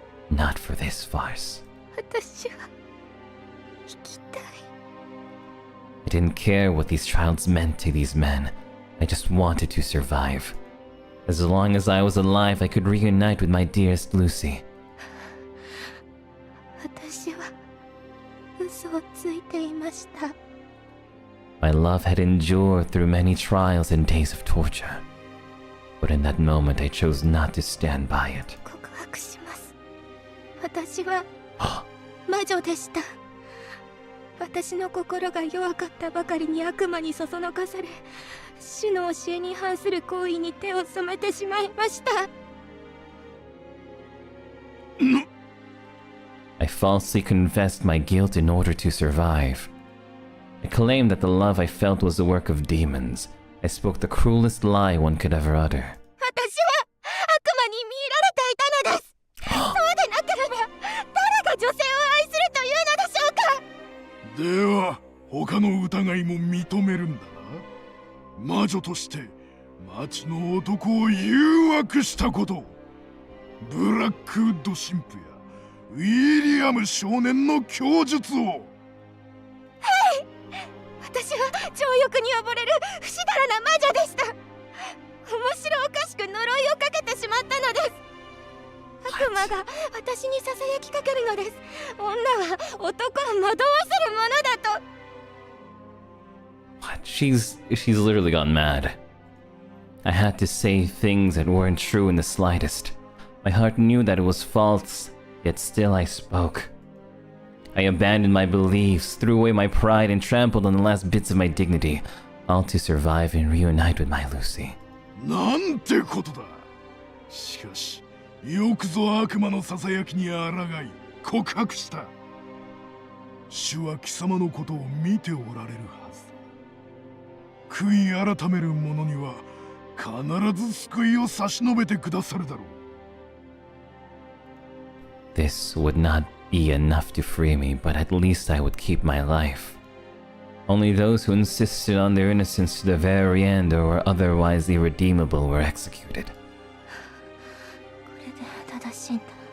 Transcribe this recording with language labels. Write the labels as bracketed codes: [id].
[en] Not for this farce. [ja] 私は生きたい。 [en] I didn't care what these trials meant to these men. I just wanted to survive. As long as I was alive, I could reunite with my dearest Lucy. [ja] 私は嘘をついていました。 [en] My love had endured through many trials and days of torture. But in that moment, I chose not to stand by it. [ja] 告白します。私は魔女でした。私の心が弱かったばかりに悪魔にそそのかされ、主の教えに反する行為に手を染めてしまいました。 [en] I falsely confessed my guilt in order to survive. I claimed that the love I felt was the work of demons. I spoke the cruelest lie one could ever utter. [ja] 私は悪魔に見られていたのです。そうでなければ誰が女性を愛するというのでしょうか。では他の疑いも認めるんだな。魔女として町の男を誘惑したこと、ブラックウッド神父やウィリアム少年の供述を。はい、私は情欲に溺れる不死だらな魔女でした。面白おかしく呪いをかけてしまったのです。悪魔が私にささやきかけるのです。女は男を惑わせるものだと。 [en] What? She's literally gone mad. I had to say things that weren't true in the slightest. My heart knew that it was false, yet still I spoke. I abandoned my beliefs, threw away my pride, and trampled on the last bits of my dignity, all to survive and reunite with my Lucy. [ja] なんてことだ。しかしよくぞ悪魔のささやきに抗い告白した。主は貴様のことを見ておられるはず。悔い改める者には必ず救いを差し伸べてくださるだろう。 [en] This would not be enough to free me, but at least I would keep my life. Only those who insisted on their innocence to the very end or were otherwise irredeemable were executed. [ja] これで正しいんだ。